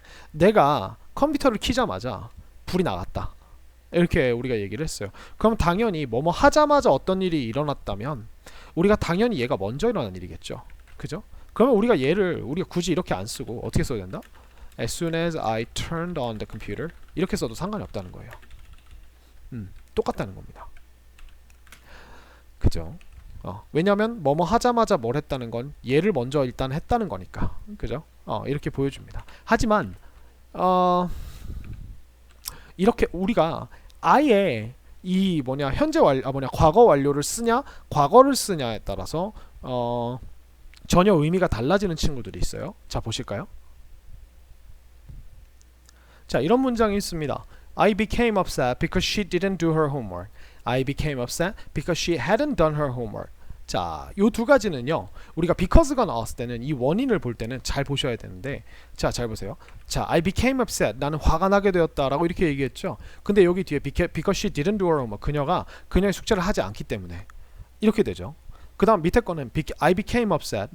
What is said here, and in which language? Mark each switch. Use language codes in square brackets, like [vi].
[ko] 내가 컴퓨터를 키자마자 불이 나갔다. 이렇게 우리가 얘기를 했어요. 그럼 당연히 뭐뭐 하자마자 어떤 일이 일어났다면 우리가 당연히 얘가 먼저 일어난 일이겠죠. 그죠? 그러면 우리가 우리가 굳이 이렇게 안 쓰고 어떻게 써야 된다? [en] As soon as I turned on the computer [ko] 이렇게 써도 상관이 없다는 거예요. 똑같다는 겁니다. 그죠? 왜냐하면 뭐뭐 하자마자 뭘 했다는 건 얘를 먼저 일단 했다는 거니까. 그죠? 이렇게 보여줍니다. 하지만 이렇게 우리가 아예 이 현재 과거 완료를 쓰냐 과거를 쓰냐에 따라서 전혀 의미가 달라지는 친구들이 있어요. 자, 보실까요? 자, 이런 문장이 있습니다. [en] I became upset because she didn't do her homework. I became upset because she hadn't done her homework. [ko] 자, 요 두 가지는요. 우리가 because가 나왔을 때는 이 원인을 볼 때는 잘 보셔야 되는데, 자, 잘 보세요. [en] 자, I became upset. [ko] 나는 화가 나게 되었다라고 이렇게 얘기했죠. 근데 여기 뒤에 [en] because she didn't do her homework. [ko] 그녀가 그녀의 숙제를 하지 않기 때문에 이렇게 되죠. [en] 그 다음 밑에 거는 I became upset.